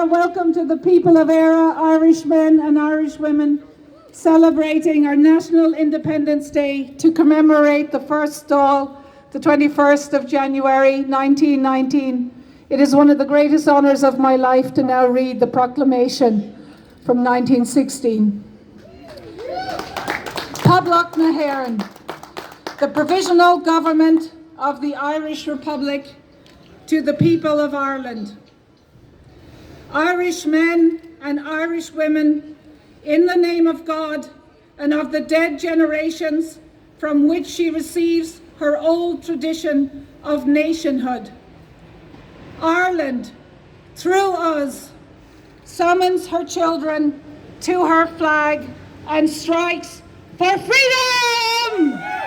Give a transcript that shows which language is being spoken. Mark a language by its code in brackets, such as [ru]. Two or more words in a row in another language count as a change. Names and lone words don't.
[en] Welcome to the people of Éire, Irish men and Irish women, celebrating our National Independence Day to commemorate the first Dáil, the 21st of January 1919. It is one of the greatest honours of my life to now read the Proclamation from 1916. [ga] Tábhacht na hÉireann, [en] the Provisional Government of the Irish Republic, to the people of Ireland. Irish men and Irish women, in the name of God and of the dead generations from which she receives her old tradition of nationhood, Ireland, through us, summons her children to her flag and strikes for freedom!